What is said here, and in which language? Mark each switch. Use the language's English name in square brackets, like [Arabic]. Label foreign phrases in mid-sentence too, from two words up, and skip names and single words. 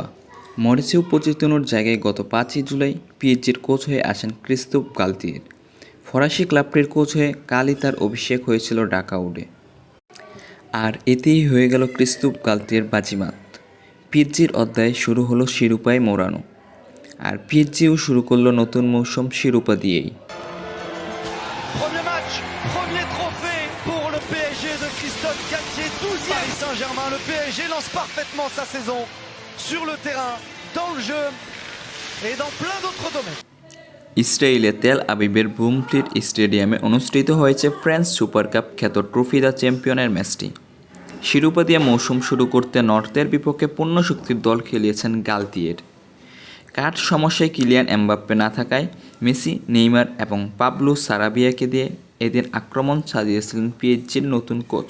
[Bangla] মরিসিও পোচেতিনোর জায়গায় গত 5ই জুলাই পিএসজির কোচ হয়ে আসেন ক্রিস্টোফ গালতিয়ের। ফরাসি ক্লাবটির কোচ হয়ে কালই তার অভিষেক হয়েছিল ডাকাউডে। আর এতেই হয়ে গেল ক্রিস্টোফ গালতিয়ের বাজিমাত। পিএসজির অধ্যায় শুরু হলো শিরোপায় মোড়ানো। আর পিএসজিও শুরু করলো নতুন মৌসুম শিরোপা দিয়েই। [French] Premier match, premier trophée pour le PSG de Christophe Galtier, 12e Paris Saint-Germain. Le PSG lance parfaitement sa saison sur le terrain, dans le jeu et dans plein d'autres domaines. [Bangla] ইসরায়েলের তেল আবিবের বুমফ্লিট স্টেডিয়ামে অনুষ্ঠিত হয়েছে ফ্রেঞ্চ সুপার কাপ খ্যাত ট্রফি দ্য চ্যাম্পিয়নের ম্যাচটি। শিরোপা দিয়ে মৌসুম শুরু করতে নর্থের বিপক্ষে পূর্ণ শক্তির দল খেলিয়েছেন গালতিয়ের। কাঠ সমস্যায় কিলিয়ান এমবাপ্পে না থাকায় মেসি, নেইমার এবং পাবলো সারাবিয়াকে দিয়ে এদিন আক্রমণ সাজিয়েছিলেন পিএসজির নতুন কোচ।